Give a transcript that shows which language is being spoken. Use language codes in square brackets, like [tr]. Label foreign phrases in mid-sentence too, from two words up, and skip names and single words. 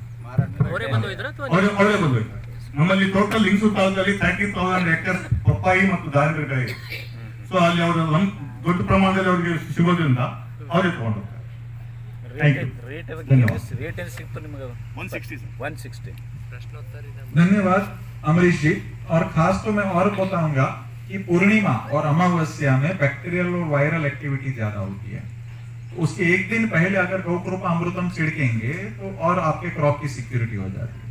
[kn] ಅವರೇ ಬಂದು ಹೋಯ್ತಾರಾ ಅಥವಾ ಅವರೇ ಬಂದೋಯ್ತು. ನಮ್ಮಲ್ಲಿ ಟೋಟಲ್ ಲಿಂಗಸೂರು ತಾಲೂಕಲ್ಲಿ 30,000 ಎಕರ್ ಪಪ್ಪಾಯಿ ಮತ್ತು ದಾಳಿಂಬೆ ಬೆಳೆ ಇದೆ. ಸೊ ಅಲ್ಲಿ ಅವರು ದೊಡ್ಡ ಪ್ರಮಾಣದಲ್ಲಿ ಅವರಿಗೆ ಸಿಗೋದ್ರಿಂದ ಅವರೇ ತಗೊಂಡು ಹೋಗ್ತಾರೆ. ರೇಟ್ ಏನು ಸಿಕ್ತು ನಿಮಗೆ? 160. [hi] धन्यवाद अमरीश जी। और खास तो मैं और बताऊंगा कि पूर्णिमा और अमावस्या में बैक्टीरियल और [en] viral activity [hi] ज्यादा होती है। उसके एक दिन पहले अगर गौकृपा अमृतम छिड़केंगे तो और आपके क्रॉप की सिक्योरिटी हो जाती है।